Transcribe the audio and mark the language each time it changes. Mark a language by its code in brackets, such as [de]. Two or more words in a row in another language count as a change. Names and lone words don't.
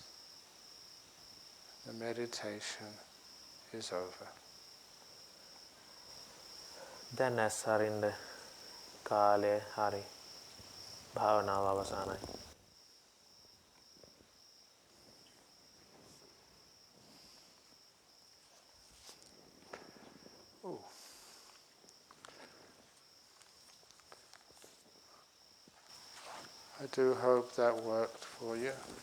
[en] The meditation is over. [si] දැන් ඇස් අරින්න කාලය හරි. භාවනාව අවසానයි. [en] I do hope that worked for you.